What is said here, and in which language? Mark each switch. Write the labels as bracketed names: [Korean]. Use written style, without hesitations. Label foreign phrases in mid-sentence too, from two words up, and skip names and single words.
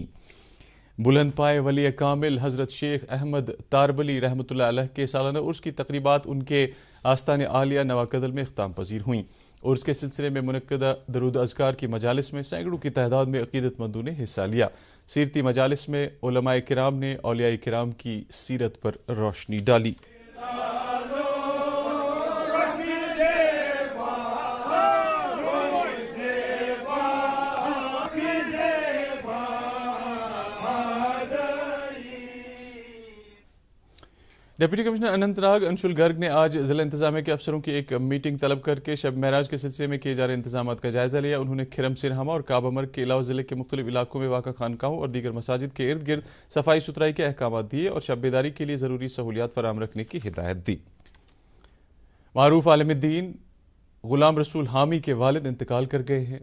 [Urdu] بلند پائے ولی کامل حضرت شیخ احمد تاربلی رحمۃ اللہ علیہ کے سالانہ عرس کی تقریبات ان کے آستان عالیہ نواکدل میں اختتام پذیر ہوئیں۔ عرس کے سلسلے میں منعقدہ درود اذکار کی مجالس میں سینکڑوں کی تعداد میں عقیدت مندوں نے حصہ لیا۔ سیرتی مجالس میں علماء کرام نے اولیاء کرام کی سیرت پر روشنی ڈالی۔ [English] Deputy Commissioner [Urdu] اننت ناگ انشول گرگ نے آج ضلع انتظامیہ کے افسروں کی ایک میٹنگ طلب کر کے شب معراج کے سلسلے میں کیے جا رہے انتظامات کا جائزہ لیا۔ انہوں نے کھرم سرہامہ اور کعبہ مرگ کے علاوہ ضلع کے مختلف علاقوں میں واقع خانقاہوں اور دیگر مساجد کے ارد گرد صفائی ستھرائی کے احکامات دیے اور شب بیداری کے لیے ضروری سہولیات فراہم رکھنے کی ہدایت دی۔ معروف عالم دین غلام رسول حامی کے والد انتقال کر گئے ہیں۔